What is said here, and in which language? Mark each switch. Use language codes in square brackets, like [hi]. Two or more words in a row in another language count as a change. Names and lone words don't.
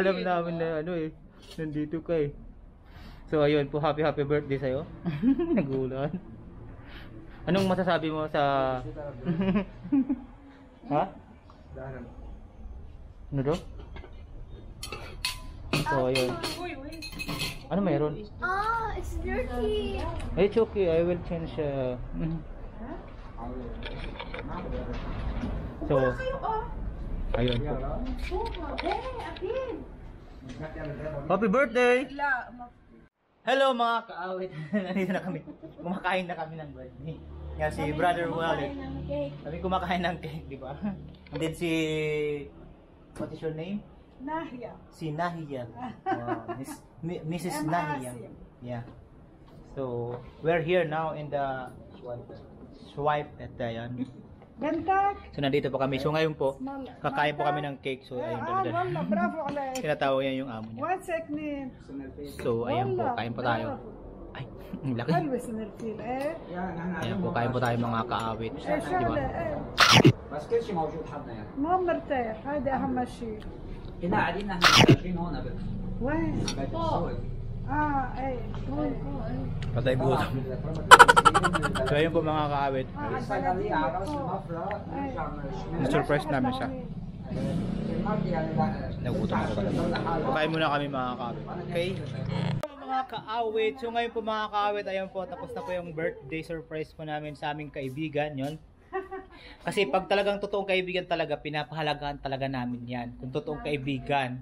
[tl] alam namin na ano eh, nandito kayo. So ayun po, [en] happy birthday [tl] sa'yo. Nagulat. Anong masasabi mo sa... Ha? Ano daw? So ayun. Uy, wait. Ano mayroon? [en] Ah, it's dirty. It's okay, I will change. [tl] So, ayun po. [en] Happy birthday! Hello [tl] mga kaawit. Nandito na kami. Kumakain na kami ng birthday. Yan si Brother Wallet. Kami kumakain ng cake, di ba? [en] And then si... What is your name? Nahia. Si Nahia. Mrs. Nahia. Yeah. So, we're here now in the swipe [tl] at yan. [en] Bentak. [tl] So, nandito po kami. So, ngayon po, kakain po kami ng cake. So, ayun. [ar] والله برافو عليك. [tl] Tinatawag niya yung amo niya. [ar] وين ساكنين؟ [tl] So, ayun po. Kain po tayo. Ay, ang laki. [ar] حلوة سنرفيل ايه؟ [tl] Ayan po, kain po tayo mga kaawit. [ar] ايه [tl] Di ba? [ar] شغلة ايه؟ بس كل شيء موجود حدنا يعني. ما مرتاح هذا اهم شيء. هنا قاعدين نحن مسافرين هون بس. وين؟ ايه وين؟ [tl] Patay gutom. So, ayun po mga kaawit. [ar] الصيدلية على راس المفرق نرجع من الشمال. [tl] Na-surprise namin siya. [ar] المرضي يعني لا. [tl] Nagutom ako talaga. Kain muna kami mga kaawit. Okay? Mga kaawit. So ngayon po mga kaawit, ayun po, tapos na po yung [en] birthday surprise [tl] po namin sa aming kaibigan. Yon. Kasi pag talagang totoong kaibigan talaga, pinapahalagaan talaga namin yan. Kung totoong kaibigan.